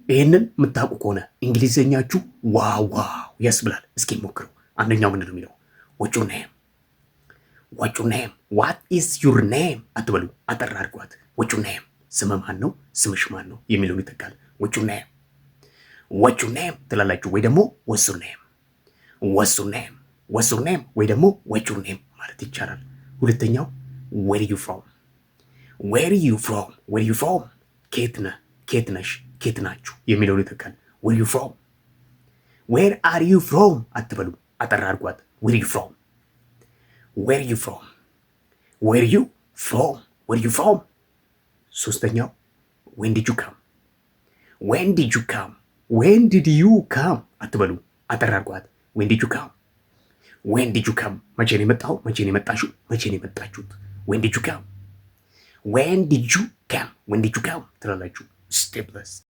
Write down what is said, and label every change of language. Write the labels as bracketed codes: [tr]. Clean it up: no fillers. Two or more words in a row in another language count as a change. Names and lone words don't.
[am] ይህንን የምታውቁ ከሆነ እንግሊዝኛችሁ ዋው ዋው ያስብላል። እስኪ ሞክረው። አንደኛው ምንድን ነው የሚለው? [en] what's your name? what's your name? what is your name [am] አትበሉ፣ አጠር አድርጓት። [en] what's your name? [am] ስም ማን ነው? ስምሽ ማን ነው የሚለውን ይተካል። [en] what's your name? what's your name [am] ትላላችሁ፣ ወይ ደግሞ [en] what's your name? what's your name? what's your name [am] ወይ ደግሞ [en] what's your name [am] ማለት ይቻላል። ሁለተኛው [en] where are you from? where are you from? where are you from? [am] ከየት ነህ? ከየት ነሽ? ከየት ናችሁ የሚለውን ይተካል። [en] where are you from? where are you from [am] አትበሉ፣ አጠር አድርጓት። [en] where are you from? where are you from? where are you from? where are you from? ሶስተኛው when did you come? when did you come? when did you come [am] አትበሉ፣ አጠር አድርጓት። [en] when did you come? when did you come? [am] መቼ ነው የመጣው? መቼ ነው የመጣችሁ? መቼ ነው የመጣችሁት? [en] when did you come? when did you come? when did you come ትላላችሁ። stay blessed